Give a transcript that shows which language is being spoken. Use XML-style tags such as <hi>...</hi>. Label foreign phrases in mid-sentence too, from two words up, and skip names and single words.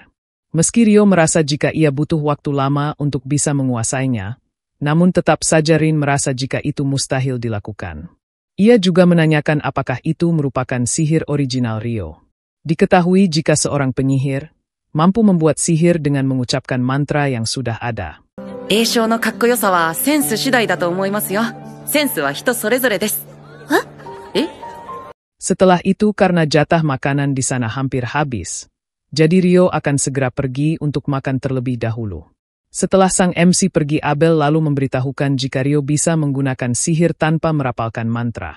<id>Meski Rio merasa jika ia butuh waktu lama untuk bisa menguasainya, namun tetap saja Rin merasa jika itu mustahil dilakukan. Ia juga menanyakan apakah itu merupakan sihir original Rio. Diketahui jika seorang penyihir mampu membuat sihir dengan mengucapkan mantra yang sudah ada.</id> <ja>栄唱のかっこよさはセンス次第だと思いますよ。センスは人それぞれです。</ja> <id>Setelah itu karena jatah makanan di sana hampir habis, jadi Rio akan segera pergi untuk makan terlebih dahulu. Setelah sang MC pergi Abel lalu memberitahukan jika Rio bisa menggunakan sihir tanpa merapalkan mantra.</id>